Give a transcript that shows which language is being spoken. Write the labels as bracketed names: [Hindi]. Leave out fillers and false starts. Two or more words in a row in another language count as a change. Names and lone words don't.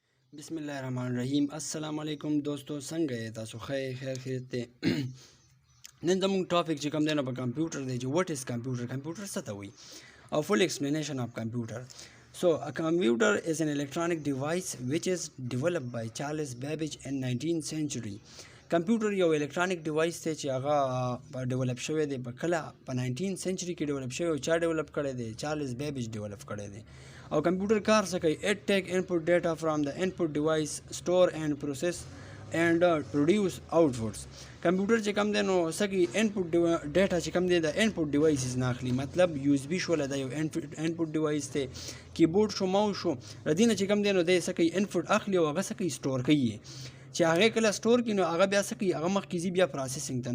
[Arabic] بسم الله الرحمن الرحیم. السلام علیکم [Pashto] دوستو، څنګه یې تاسو؟ خیر خیریت دی. نن زموږ ټاپک چې کوم دی نو په کمپیوټر دی چې [English] what is computer. [Pashto] کمپیوټر څه ته وایي او [English] full explanation of computer. So a computer is an electronic device which is developed by Charles Babbage in 19th century. [Pashto] کمپیوټر یو الکترونیک ډیوایس دی چې هغه ډیولپ شوی دی په کله په 19 سنچري کې ډیولپ شوی او چا ډیولپ کړی دی؟ چارلز بیبیج ډیولپ کړی دی. او کمپیوټر کار څه کوي؟ [English] it take input data from the input device, store and process and produce outputs. [Pashto] کمپیوټر چې کوم دی نو څه کوي؟ [English] input data [Pashto] چې کوم دی د [English] input devices [Pashto] نه اخلي. مطلب یو اس بي شوله دا یو [English] input device [Pashto] دی، کیبورډ شو، ماوس شو، ردینه چې کوم دی نو دی څه کوي؟ انپوټ اخلي او هغه څه کوي؟ سٹور کوي. چې هغه کله سٹور کړي نو هغه بیا څه کوي؟ هغه مخکې ځي بیا پروسیسینګ ته.